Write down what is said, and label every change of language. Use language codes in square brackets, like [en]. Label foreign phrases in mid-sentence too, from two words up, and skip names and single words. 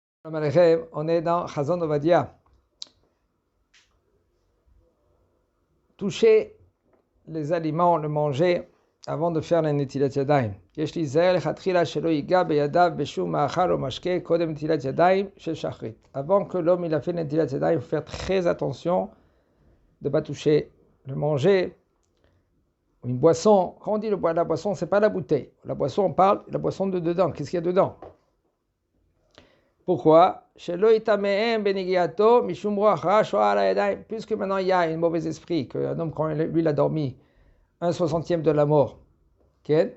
[fr] On est dans Chazon Ovadia. Toucher les aliments, le manger, avant de faire la [he] נטילת ידיים. יש להיזהר לכתחילה שלא ייגע בידיו בשום מאכל או משקה קודם נטילת ידיים של שחרית. [fr] Avant que l'homme il a fait [he] נטילת ידיים, [fr] il faut faire très attention de ne pas toucher le manger. Une boisson, quand on dit la boisson, c'est pas la bouteille. La boisson, on parle de la boisson de dedans. Qu'est-ce qu'il y a dedans? Pourquoi? Puisque maintenant il y a un mauvais esprit, qu'un homme, quand lui il a dormi 1/60 de la mort, okay?